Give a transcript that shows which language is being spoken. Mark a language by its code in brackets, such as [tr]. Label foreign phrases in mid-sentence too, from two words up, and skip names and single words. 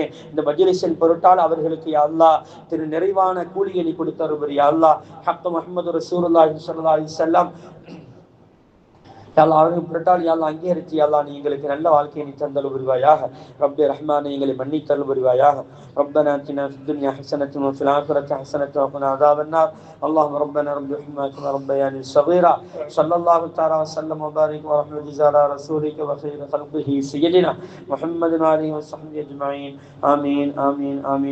[ta] இந்த மஜ்லிஸின் பொருட்டால் அவர்களுக்கு [ar] يا الله [ta] திரு நிறைவான கூலியை நீ கொடுத்தருவர் [ar] يا الله. [ta] ஹக் [ar] محمد رسول الله صلى الله عليه وسلم [ta] அவர்கள் பொருட்டால் [ar] يا الله [ta] அங்கீகரித்து [ar] يا الله [ta] நீ எங்களுக்கு நல்ல வாழ்க்கையை நீ தந்தல் புரிவாயாக. ரப்பே ரஹ்மானே எங்களை மன்னித்தல் புரிவாயாக. [ar] ربنا آتنا في الدنيا حسنة وفي الآخرة حسنة وقنا عذاب النار. اللهم ربنا رب رحمنا كما ربياني صغيرا. صلى الله تعالى وسلم وبارك ورحمة على رسولك وخير خلقه سيدنا محمد وآله وصحبه أجمعين. آمين آمين آمين.